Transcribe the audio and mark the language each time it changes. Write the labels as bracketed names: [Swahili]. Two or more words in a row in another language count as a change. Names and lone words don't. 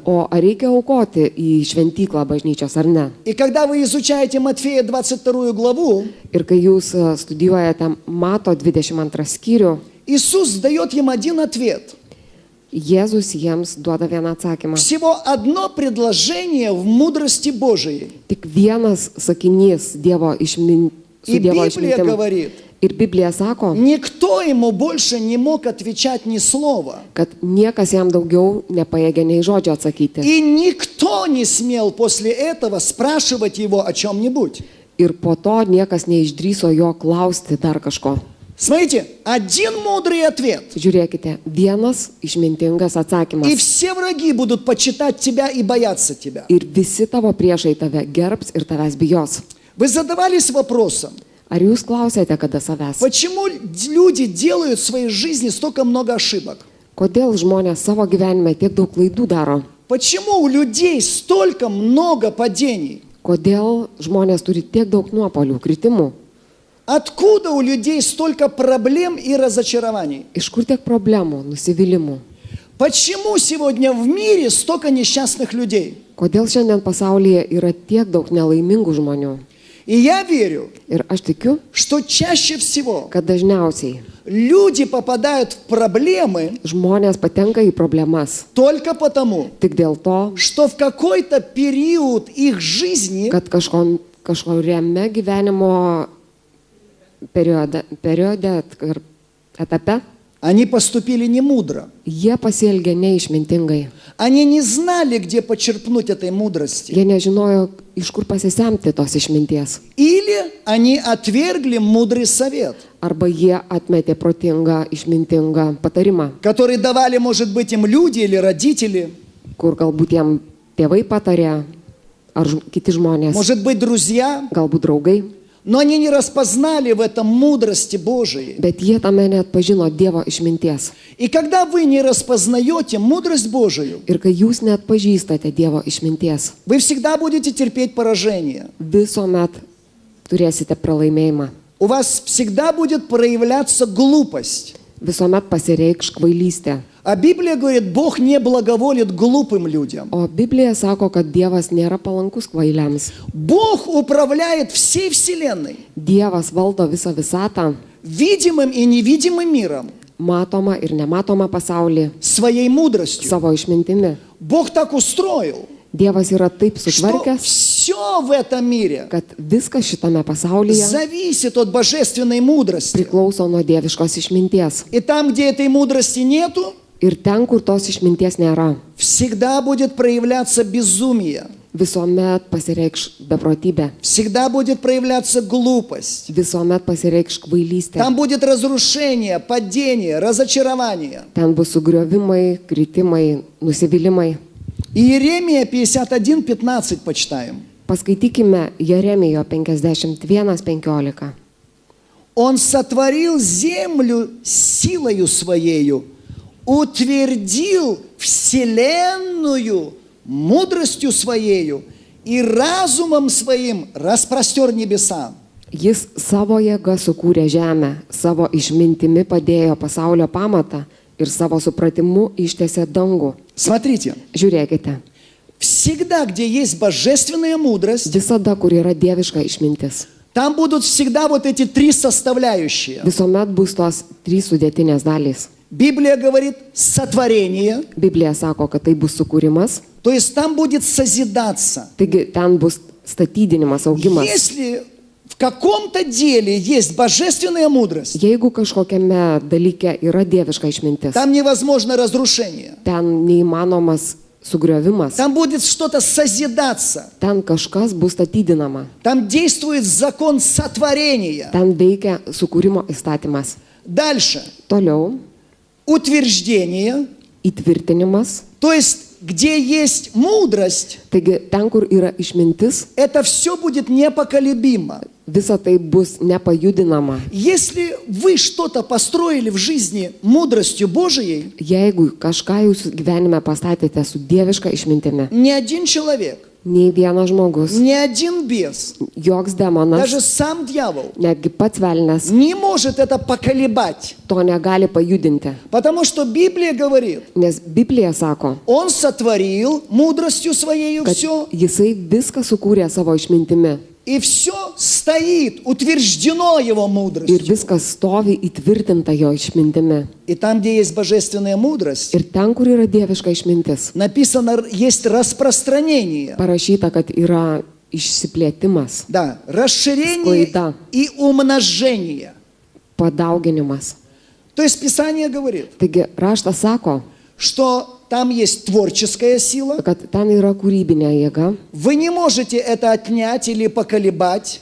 [Lithuanian] O ar reikia aukoti į šventyklą bažnyčios ar ne. [Russian] И когда вы изучаете Матфея 22 главу, [Lithuanian] Ir kai jūs studijuojate Mato 22 skyrių, [Russian] Иисус дает им один ответ. [Lithuanian] Jėzus jiems duoda vieną atsakymą. [Russian] Всего одно предложение в мудрости Божией. [Lithuanian] Tik vienas sakinys Dievo su [Russian] И [Lithuanian] Dievo [Russian] Библия [Lithuanian] išmintimi. [Russian] говорит, [Lithuanian] Ir Biblija sako, [Russian] никто ему больше не мог отвечать ни слова. [Lithuanian] kad niekas jam daugiau nepajėgė nei žodžio atsakyti. [Russian] И никто не смел после этого спрашивать его о чем-нибудь. [Lithuanian] Ir po to niekas neišdryso jo klausti dar kažko. [Russian] Смотрите, один мудрый ответ. [Lithuanian] Žiūrėkite, vienas išmintingas [Russian] И [Lithuanian] atsakymas. [Russian] все враги будут почитать тебя и бояться тебя. [Lithuanian] Ir visi tavo priešai tave gerbs ir tavęs bijos. [Russian] Вы задавались вопросом, [Lithuanian] Ar jūs klausėte kada savęs? [Russian] почему люди делают в своей жизни столько много ошибок? [Lithuanian] Kodėl žmonės savo gyvenime tiek daug klaidų daro? [Russian] Почему у людей столько много падений? [Lithuanian] Kodėl žmonės turi tiek daug nuopolių, kritimų? [Russian] Откуда у людей столько проблем и разочарований? [Lithuanian] Iš kur tiek problemų, nusivylimų? [Russian] Почему сегодня в мире столько несчастных людей? [Lithuanian] Kodėl šiandien pasaulyje yra tiek daug nelaimingų žmonių? [Russian] И я верю, [Lithuanian] Ir aš tikiu, [Russian] что чаще всего [Lithuanian] kad dažniausiai [Russian] люди попадают в проблемы [Lithuanian] žmonės patenka į problemas [Russian] только потому, [Lithuanian] tik dėl to, [Russian] что в какой-то период их жизни [Lithuanian] kad kažkuriame gyvenimo periode ir etape [Russian] они поступили немудро. [Lithuanian] jie pasielgė neišmintingai. [Russian] Они не знали, где почерпнуть этой мудрости. [Lithuanian] Jie nežinojo, iš kur pasisemti tos išminties. [Russian] Или они отвергли мудрый совет, [Lithuanian] Arba jie atmetė protingą, išmintingą patarimą, [Russian] который давали, может быть, им люди или родители. [Lithuanian] kur galbūt jiem tėvai patarė, ar kiti žmonės, [Russian] может быть, друзья, [Lithuanian] galbūt draugai, [Russian] но они не распознали в этом мудрости Божией. [Lithuanian] bet jie tame neatpažino Dievo išminties. [Russian] И когда вы не распознаете мудрость Божию, [Lithuanian] Ir kai jūs neatpažįstate Dievo išminties, [Russian] вы всегда будете терпеть поражение. [Lithuanian] visuomet turėsite pralaimėjimą. [Russian] У вас всегда будет проявляться глупость. [Lithuanian] Visuomet pasireikš kvailystė. [Russian] А Библия говорит, Бог не благоволит глупым людям. [Lithuanian] O Biblija sako, kad Dievas nėra palankus kvailiams. [Russian] Бог управляет всей Вселенной, [Lithuanian] Dievas valdo visą visatą, [Russian] видимым и невидимым миром, [Lithuanian] matomą ir nematomą pasaulį, [Russian] своей мудростью. [Lithuanian] savo išmintimi. [Russian] Бог так устроил, [Lithuanian] Dievas yra taip [Russian] что [Lithuanian] sutvarkęs, [Russian] все в этом мире [Lithuanian] kad viskas šitame pasaulyje [Russian] зависит от божественной мудрости. [Lithuanian] priklauso nuo dieviškos išminties. [Russian] И там, где этой мудрости нету, [Lithuanian] Ir ten, kur tos išminties nėra, [Russian] всегда будет проявляться безумие, [Lithuanian] visuomet pasireikš beprotybė, [Russian] всегда будет проявляться глупость. [Lithuanian] visuomet pasireikš kvailystė. [Russian] Там будет разрушение, падение, разочарование. [Lithuanian] Ten bus sugriovimai, kritimai, nusivylimai. [Russian] Иеремия 51:15 почитаем. [Lithuanian] Paskaitykime Jeremijo 51:15. [Russian] Он сотворил землю силою своею, утвердил вселенную мудростью своею и разумом своим распростер небеса. [Lithuanian] Jis savo jėga sukūrė žemę, savo išmintimi padėjo pasaulio pamatą ir savo supratimu ištiesė dangų. [Russian] Смотрите, [Lithuanian] Žiūrėkite, [Russian] всегда, где есть божественная мудрость, [Lithuanian] visada, kur yra dieviška išmintis, [Russian] там будут всегда вот эти три составляющие. [Lithuanian] visuomet bus tos trys sudėtinės dalys. [Russian] Библия говорит сотворение, [Lithuanian] Biblija sako, kad tai bus sukūrimas, [Russian] то есть там будет созидаться. [Lithuanian] taigi ten bus statydinimas, augimas. [Russian] Если в каком-то деле есть божественная мудрость, [Lithuanian] Jeigu kažkokiame dalyke yra dieviška išmintis, [Russian] там невозможно разрушение. [Lithuanian] ten neįmanomas sugriovimas, [Russian] Там будет что-то созидаться. [Lithuanian] ten kažkas bus statydinama, [Russian] Там действует закон сотворения. [Lithuanian] ten veikia sukūrimo įstatymas. [Russian] Дальше. [Lithuanian] Toliau [Russian] Утверждение. [Lithuanian] įtvirtinimas, [Russian] То есть, где есть мудрость, [Lithuanian] taigi ten, kur yra išmintis, [Russian] это все будет непоколебимо. [Lithuanian] visa tai bus nepajudinama. [Russian] Если вы что-то построили в жизни мудростью Божией, [Lithuanian] Jeigu kažką jūsų gyvenime pastatėte su dieviška išmintimi, [Russian] ни один человек, [Lithuanian] nei vienas žmogus, [Russian] ни один бес, [Lithuanian] joks demonas, [Russian] даже сам дьявол [Lithuanian] netgi pats velnas [Russian] не может это поколебать. [Lithuanian] to negali pajudinti. [Russian] Потому что Библия говорит, [Lithuanian] Nes Biblija sako, [Russian] Он сотворил мудростью Своею [Lithuanian] kad [Russian] все, [Lithuanian] jisai viską sukūrė savo išmintimi [Russian] и все стоит, утверждено Его [Lithuanian] ir [Russian] мудростью. [Lithuanian] viskas stovi įtvirtinta jo išmintimi. [Russian] И там, где есть божественная мудрость, [Lithuanian] Ir ten, kur yra dieviška išmintis, [Russian] написано, есть распространение, [Lithuanian] parašyta, kad yra išsiplėtimas, [Russian] да, расширение Склейда. и умножение. [Lithuanian] padauginimas. [Russian] То есть Писание говорит, [Lithuanian] Taigi raštas sako, [Russian] что там есть творческая сила, [Lithuanian] kad ten yra kūrybinė jėga, [Russian] вы не можете это отнять или поколебать,